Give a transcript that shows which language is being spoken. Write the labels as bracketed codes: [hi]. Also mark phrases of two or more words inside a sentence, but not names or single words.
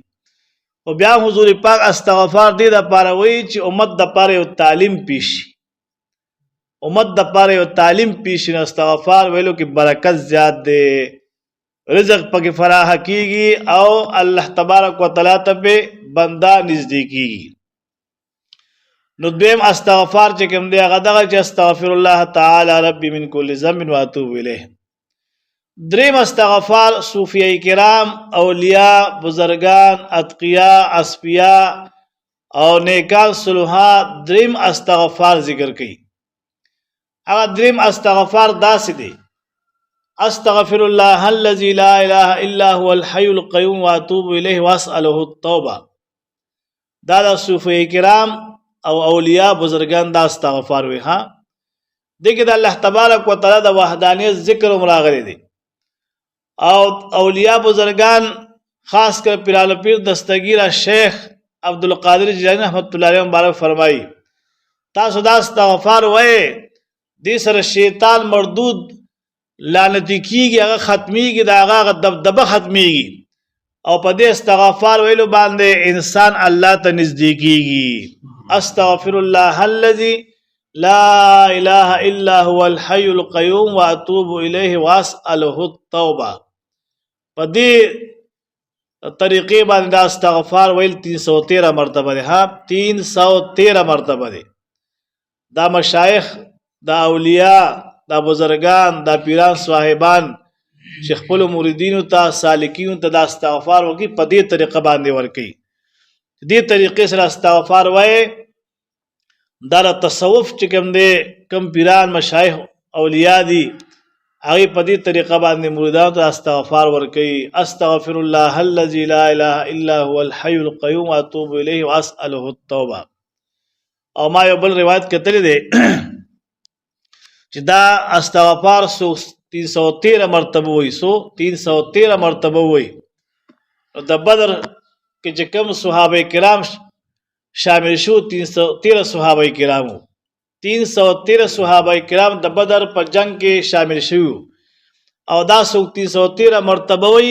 [ps] او بیا حضور پاک استغفار دې دپاره وایي چې امت دپاره یو تعلیم پیش شي، امت دپاره یو تعلیم پیش شي. نو استغفار ویلو کې برکت زیات دی، رزق پکې فراخه کیږي او [ar] الله تبارک وتعالی [ps] ته په بنده نږدې کیږي. نو دویم استغفار چې کوم دی هغه دغه چې [ar] استغفر الله تعالی ربي من کل ذنب واتوب الیه. [ps] دریم استغفار صوفیه کرام، اولیاء، بزرگان، اتقیاء، اصفیاء او نیکان صلحا دریم استغفار ذکر کړي. هغه دریم استغفار داسې دی: [ar] استغفر الله الذي لا اله الا هو الحي القيوم واتوب الیه واسأله التوبه. [ps] دا د صوفیه کرام او اولیاء بزرگان دا استغفار وي. ها دغه د [ar] الله تبارک وتعالى [ps] د وحدانیت ذکر راغلی دی. او اولیاء بزرگان خاص کر پیران پیر دستگیر شیخ عبدالقادر جیلانی [ar] رحمت الله علیه [ps] مبارک فرمایي تاسو دا استغفار وایي دې سره شیطان مردود لعنتی کیږي، هغه ختمیږي، د هغه دبدبه ختمیږي. او په دې استغفار ویلو باندې انسان الله ته نږدې کیږي. [ar] استغفر الله الذي لا اله الا هو الحي القيوم واتوب الیه واسأله التوبه. [ps] په دې طریقې باندې دا استغفار ویل 313 مرتبه ده. ها 313 مرتبه ده. دا مشایخ، دا اولیاء، دا بزرگان، دا پیران صاحبان چې خپل مریدینو ته سالکینو ته دا استغفار وکړي په دې طریقه باندې ورکړي. دې طریقې سره استغفار وایي دا تصوف چې کوم دی، کوم پیران مشایخ اولیاء دي، هغه په دې طریقه باندې مریدانو ته استغفار ورکړي. [ar] استغفر الله الذي لا اله الا هو الحي القيوم واتوب الیه واسأله التوبه. [ps] او ما یو بل روایت کتلی دی چې دا استغفار 313 مرتبه وایي، 313 مرتبه وایي. نو د بدر کې چې کوم صحابه کرام شامل شو 313 صحابه کرامو، 313 صحابه کرام د بدر په جنگ کې شامل شوي او دا 313 مرتبه وایي.